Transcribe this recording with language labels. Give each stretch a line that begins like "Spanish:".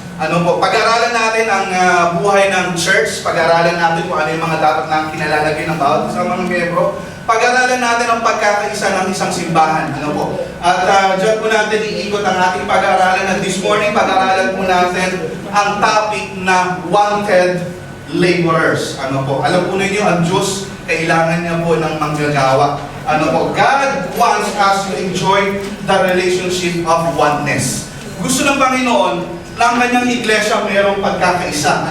Filipino: Pag-aralan natin ang buhay ng church, pag-aralan natin kung ano yung mga dapat na kinalalagay ng bawat isang mga miyembro, pag-aralan natin ang pagkakaisa ng isang simbahan. At dyan po natin iikot ang ating pag-aralan. At
English: this morning,
Filipino: pag-aralan po natin ang topic na wanted laborers. Alam po ninyo, ang Diyos, kailangan niya po ng manggagawa.
English: God wants us to enjoy the relationship of oneness.
Filipino: Gusto ng Panginoon na ang kanyang iglesia mayroong pagkakaisa.